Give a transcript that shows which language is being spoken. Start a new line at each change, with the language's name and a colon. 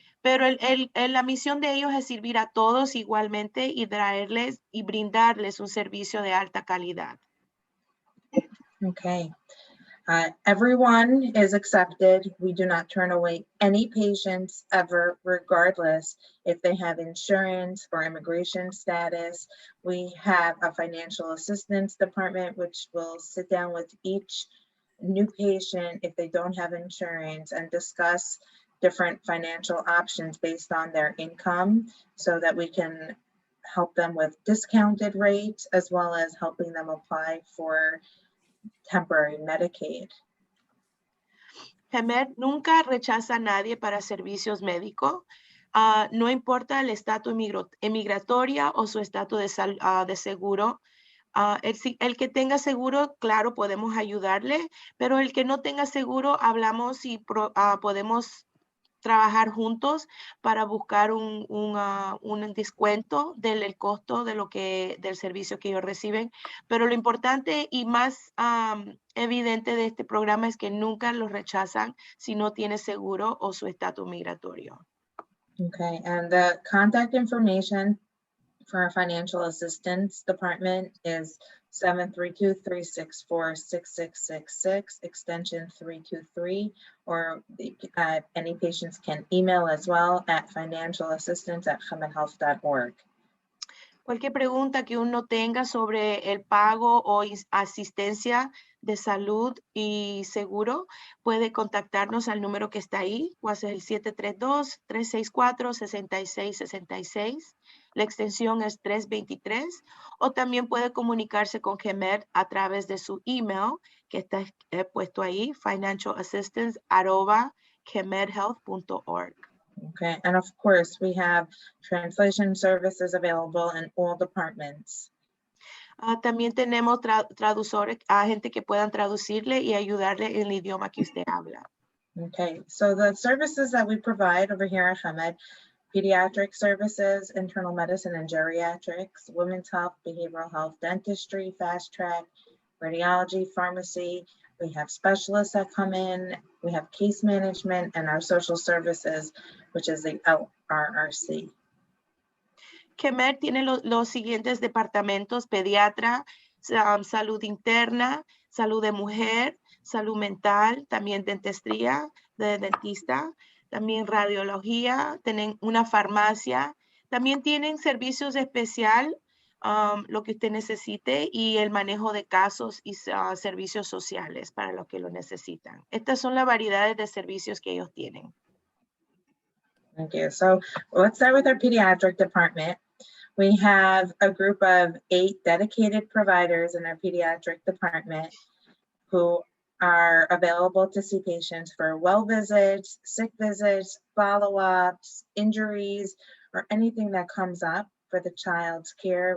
Spanish: Pero la misión de ellos es servir a todos igualmente y traerles y brindarles un servicio de alta calidad.
English: Okay. Everyone is accepted. We do not turn away any patients ever, regardless if they have insurance or immigration status. We have a financial assistance department, which will sit down with each new patient if they don't have insurance and discuss different financial options based on their income so that we can help them with discounted rates as well as helping them apply for temporary Medicaid.
Spanish: CHEMED nunca rechaza a nadie para servicios médicos, no importa el estatus emigratoria o su estatus de seguro. El que tenga seguro, claro, podemos ayudarle, pero el que no tenga seguro, hablamos y podemos trabajar juntos para buscar un descuento del costo del servicio que ellos reciben. Pero lo importante y más evidente de este programa es que nunca los rechazan si no tiene seguro o su estatus migratorio.
English: Okay, and the contact information for our financial assistance department is 732-364-6666, extension 323, or any patients can email as well at financialassistance@chemedhealth.org.
Spanish: Cualquier pregunta que uno tenga sobre el pago o asistencia de salud y seguro, puede contactarnos al número que está ahí, o es el 732-364-6666. La extensión es 323, o también puede comunicarse con CHEMED a través de su email, que está puesto ahí, financialassistance@chemedhealth.org.
English: Okay, and of course, we have translation services available in all departments.
Spanish: También tenemos traductores, gente que puedan traducirle y ayudarle en el idioma que usted habla.
English: Okay, so the services that we provide over here at CHEMED: pediatric services, internal medicine and geriatrics, women's health, behavioral health, dentistry, fast track, radiology, pharmacy. We have specialists that come in, we have case management, and our social services, which is the LRRC.
Spanish: CHEMED tiene los siguientes departamentos: pediatra, salud interna, salud de mujer, salud mental, también dentistría, de dentista, también radiología, tienen una farmacia, también tienen servicios especial, lo que usted necesite, y el manejo de casos y servicios sociales para los que lo necesitan. Estas son las variedades de servicios que ellos tienen.
English: Thank you. So let's start with our pediatric department. We have a group of 8 dedicated providers in our pediatric department who are available to see patients for well visits, sick visits, follow-ups, injuries, or anything that comes up for the child's care.